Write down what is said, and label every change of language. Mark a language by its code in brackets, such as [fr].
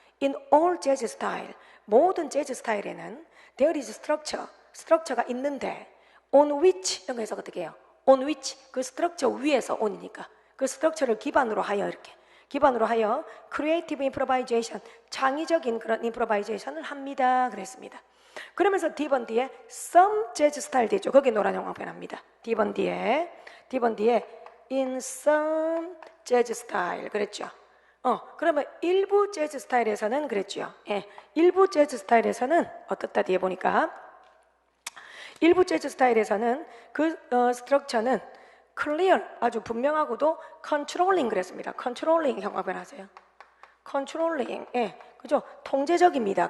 [en] In all jazz style, [ko] 모든 재즈 스타일에는 [en] there is structure, [ko] 스트럭처가 있는데 [en] on which, [ko] 이런 거 해서 어떻게 해요? on which, 그 스트럭처 위에서 on이니까 그 스트럭처를 기반으로 하여 이렇게 기반으로 하여 [en] creative improvisation, [ko] 창의적인 그런 improvisation을 합니다. 그랬습니다. 그러면서 D번 뒤에 [en] some jazz style [ko] 되죠. 거기 노란 형광펜 합니다. D번 뒤에 [en] in some jazz style [ko] 그랬죠. 그러면 일부 재즈 스타일에서는 그랬죠. 예, 일부 재즈 스타일에서는 어떻다 뒤에 보니까 일부 재즈 스타일에서는 그 스트럭처는 clear, 아주 분명하고도 controlling 그랬습니다. controlling 형광펜 하세요. controlling, 예, 그죠? 통제적입니다.